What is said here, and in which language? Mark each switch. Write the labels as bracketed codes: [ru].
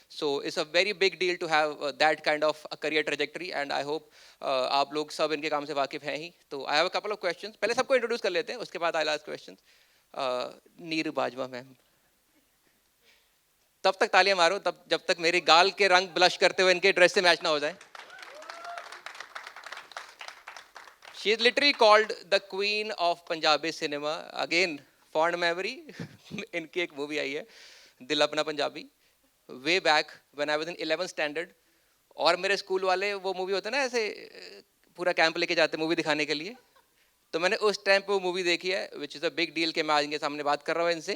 [en] so it's a very big deal to have that kind of career trajectory, and I hope [hi] आप लोग सब इनके काम से वाकिफ हैं ही। तो [en] I have a couple of questions, [hi] पहले सबको इंट्रोड्यूस कर लेते हैं, उसके बाद आई last questions. Neeru Bajwa ma'am, तब तक तालियां मारो तब जब तक मेरे गाल के रंग ब्लश करते हुए इनके ड्रेस से मैच ना हो जाए। [en] She is literally called the queen of Punjabi cinema. Again, fond memory. [hi] इनकी एक मूवी आई है दिल अपना Punjabi, [en] Way back when I was in 11th standard. [hi] और मेरे स्कूल वाले वो मूवी होता है ना ऐसे पूरा कैंप लेके जाते मूवी दिखाने के लिए, तो मैंने उस टाइम पे वो मूवी देखी है, [en] which is a big deal [hi] कि मैं आज इनके सामने बात कर रहा हूँ इनसे।